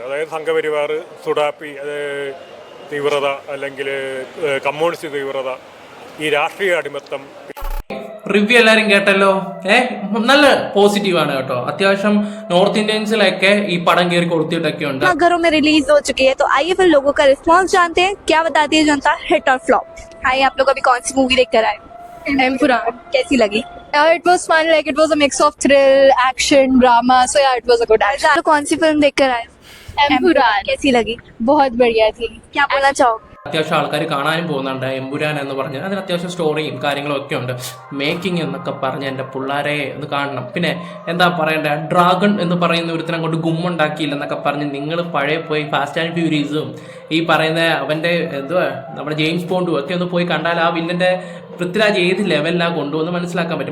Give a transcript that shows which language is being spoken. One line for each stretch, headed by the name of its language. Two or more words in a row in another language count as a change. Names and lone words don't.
Malayalam: അതായത് സംഘപരിവാർ, സുഡാപ്പി തീവ്രത, അല്ലെങ്കിൽ കമ്മ്യൂണിസ്റ്റ് തീവ്രത, ഈ രാഷ്ട്രീയ അടിമത്തം. റിവ്യൂ എല്ലാരും കേട്ടല്ലോ. നല്ല പോസിറ്റീവ് ആണ് കേട്ടോ. അത്യാവശ്യം നോർത്ത് ഇന്ത്യൻസിലൊക്കെ ഈ പടം കയറി കൊടുത്തിട്ടൊക്കെ ഉണ്ട്.
Hindi: घरों में रिलीज हो चुकी है, तो आइए फिर लोगों का रिस्पांस जानते हैं. क्या बताती है जनता, हिट और फ्लॉप? आइए, आप लोग अभी कौन सी मूवी देख कर आए? एम्पुरान कैसी लगी?
English: It was fun, like it was a mix of thrill, action, drama, so yeah, it was a good action.
Hindi: कौन सी फिल्म देख कर आए? एम्पुरान कैसी लगी? बहुत बढ़िया थी. क्या बोलना चाहोगे?
Malayalam: അത്യാവശ്യം ആൾക്കാർ കാണാനും പോകുന്നുണ്ട്. എമ്പുരാൻ എന്ന് പറഞ്ഞ് അതിന് അത്യാവശ്യം സ്റ്റോറിയും കാര്യങ്ങളും ഒക്കെ ഉണ്ട്. മേക്കിംഗ് എന്നൊക്കെ പറഞ്ഞ് എൻ്റെ പിള്ളേരെ ഒന്ന് കാണണം. പിന്നെ എന്താ പറയണ്ടേ, ഡ്രാഗൺ എന്ന് പറയുന്ന ഒരുത്തരം കൊണ്ട് ഗുമ്മുണ്ടാക്കിയില്ലെന്നൊക്കെ പറഞ്ഞ് നിങ്ങൾ പഴയ പോയി ഫാസ്റ്റ് ആൻഡ് ഫ്യൂരീസും ഈ പറയുന്ന അവൻ്റെ എന്തുവാ നമ്മുടെ ജെയിംസ് ബോണ്ടും ഒക്കെ ഒന്ന് പോയി കണ്ടാൽ ആ വില്ലൻ്റെ പൃഥ്വിരാജ് ഏത് ലെവലിലാണ് കൊണ്ടുവന്ന് മനസ്സിലാക്കാൻ പറ്റും.